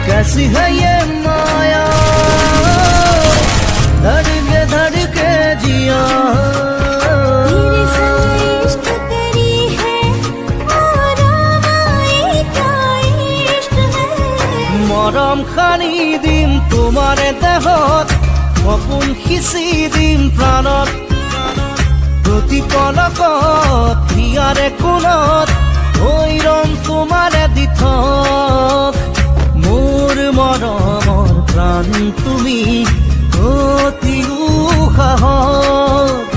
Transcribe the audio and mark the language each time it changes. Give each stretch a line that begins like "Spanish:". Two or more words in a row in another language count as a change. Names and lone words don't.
Hindi: कैसी है ये माया धड़के जिया तेरे संग इश्क करी है और आए क्या इश्क है
Assamese: মরম খানি দিম তোমাৰে দেহত সপোন সিঁচি দিম প্ৰাণত প্ৰতি পলকত হিয়াৰে কোণত হৈ ৰম তোমাৰে দিঠক মোৰ মৰমৰ প্ৰাণ তুমি অতি উশাহত